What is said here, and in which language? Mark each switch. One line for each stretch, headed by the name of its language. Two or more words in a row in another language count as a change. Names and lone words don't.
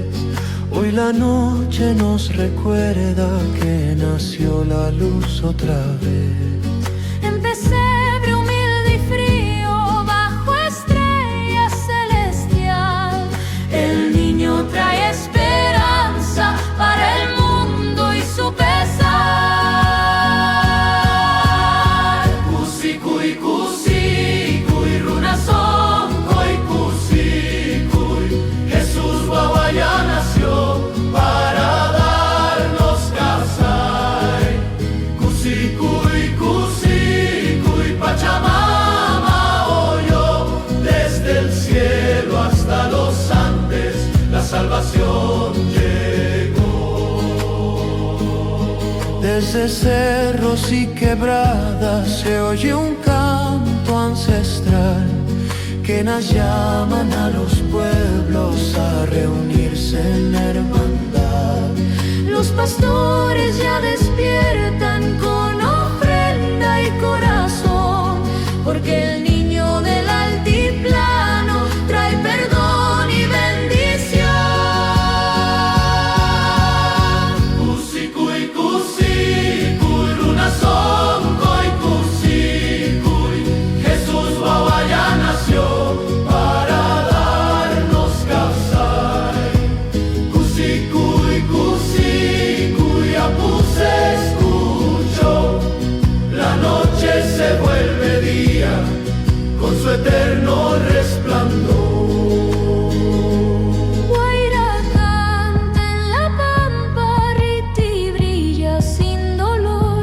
Spanish: Hoy la noche nos recuerda que nació la luz otra vez. En pesebre humilde y frío, bajo estrella celestial, el niño trae esperanza para el mundo y su pesar.
Quechua: Kusikuy, kusikuy, runasonkoy, kusikuy.
Spanish: Jesús Guaguaya nació para darnos casay.
Quechua: Kusikuy, kusikuy,
Spanish: Pachamama oyó desde el cielo hasta los Andes, la salvación llegó. Desde cerros y quebradas se oye un canto ancestral que nos llaman a los pueblos a reunirse en hermandad. Los pastores ya despiertan con ofrenda y corazón, porque el niño del altiplano trae perdón y bendición.
Quechua: Kusikuy, kusikuy, runasonkoy, kusikuy.
Spanish: Jesús Guaguaya nació para darnos casay.
Quechua: Kusikuy, kusikuy, Apus escuchó.
Spanish: La noche se vuelve día con su eterno resplandor. Guaira canta en la pampa, Riti brilla sin dolor.